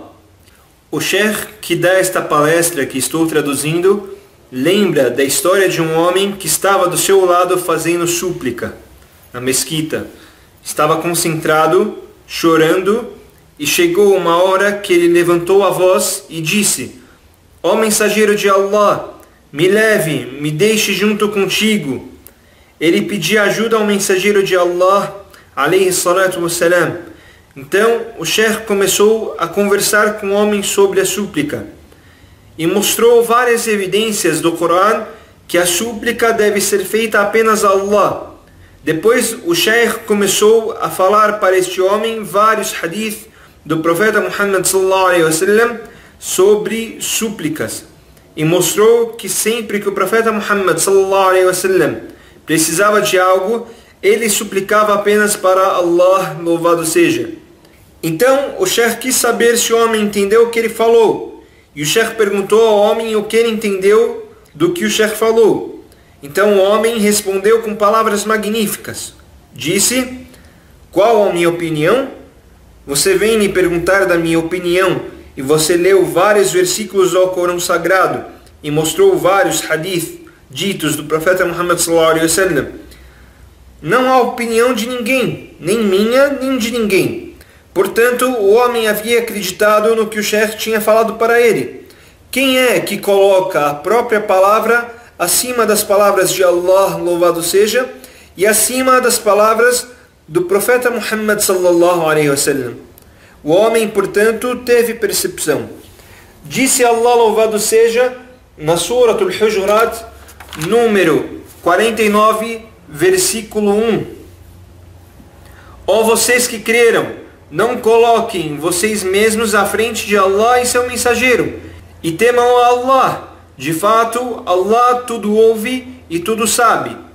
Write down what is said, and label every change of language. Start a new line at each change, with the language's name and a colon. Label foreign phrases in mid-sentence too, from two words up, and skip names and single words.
Portuguese: O sheikh que dá esta palestra que estou traduzindo lembra da história de um homem que estava do seu lado fazendo súplica na mesquita. Estava concentrado, chorando, e chegou uma hora que ele levantou a voz e disse: ó mensageiro de Allah, me leve, me deixe junto contigo. Ele pedia ajuda ao mensageiro de Allah,
Arabic: عليه الصلاة والسلام.
Portuguese: Então o sheikh começou a conversar com o homem sobre a súplica e mostrou várias evidências do Corão que a súplica deve ser feita apenas a Allah. Depois o sheikh começou a falar para este homem vários hadith do profeta Muhammad
Arabic: صلى الله عليه وسلم
Portuguese: sobre súplicas e mostrou que sempre que o profeta Muhammad
Arabic: صلى الله عليه وسلم
Portuguese: precisava de algo, ele suplicava apenas para Allah, louvado seja. Então o sheikh quis saber se o homem entendeu o que ele falou, e o sheikh perguntou ao homem o que ele entendeu do que o sheikh falou. Então o homem respondeu com palavras magníficas. Disse: qual a minha opinião? Você vem me perguntar da minha opinião, e você leu vários versículos do Corão Sagrado e mostrou vários hadith ditos do profeta Muhammad
Arabic: صلى الله عليه وسلم.
Portuguese: Não há opinião de ninguém, nem minha, nem de ninguém. Portanto, o homem havia acreditado no que o sheikh tinha falado para ele. Quem é que coloca a própria palavra acima das palavras de Allah, louvado seja, e acima das palavras do profeta Muhammad
Arabic: صلى الله عليه وسلم?
Portuguese: O homem, portanto, teve percepção. Disse Allah, louvado seja, na Surat al-Hujurat, número 49, versículo 1: ó vocês que creram, não coloquem vocês mesmos à frente de Allah e seu mensageiro, e temam a Allah. De fato, Allah tudo ouve e tudo sabe.